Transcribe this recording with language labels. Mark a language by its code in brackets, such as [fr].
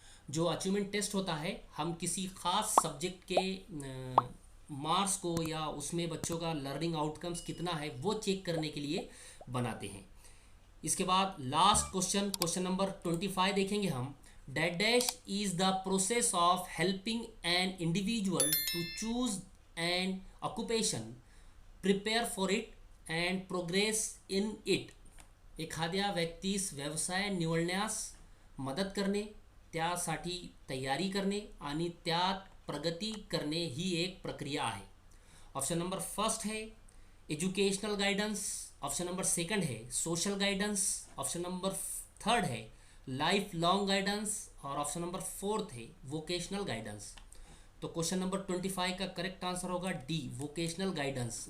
[hi] जो achievement test होता है हम किसी खास सब्जेक्ट के मार्क्स को या उसमें बच्चों का लर्निंग आउटकम्स कितना है वो चेक करने के लिए बनाते हैं। इसके बाद लास्ट क्वेश्चन, क्वेश्चन नंबर 25 देखेंगे हम। [en] Dash dash is the process of helping an individual to choose an occupation, prepare for it and progress in it. [mr] एखाद्या व्यक्तीस व्यवसाय निवडण्यास मदत करणे, त्यासाठी तयारी करणे आणि त्यात प्रगती करणे ही एक प्रक्रिया आहे। [hi] ऑप्शन नंबर फर्स्ट है educational guidance, option number second है social guidance, option number third है लाइफ लॉन्ग गाइडेंस और ऑप्शन नंबर फोर्थ है वोकेशनल गाइडेंस। तो क्वेश्चन नंबर 25 का करेक्ट आंसर होगा डी, वोकेशनल गाइडेंस।